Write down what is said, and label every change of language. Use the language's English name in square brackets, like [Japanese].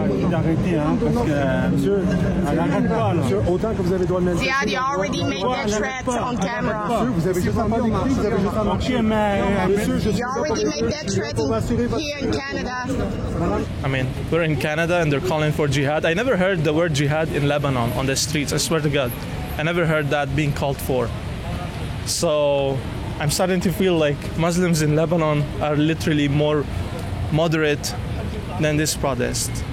[French] D'arrêter, hein, parce que monsieur, elle n'arrête pas là. Monsieur, autant que vous avez droit de mettre. [English] Ziad, you already made that threat on camera. [French] Monsieur, vous avez juste entendu. Vous avez juste entendu. Monsieur, je suis. [English] You already made that threat here in Canada. I mean, we're in Canada and they're calling for jihad. I never heard the word jihad in Lebanon on the streets. I swear to God, I never heard that being called for. So I'm starting to feel like Muslims in Lebanon are literally more moderate than this protest.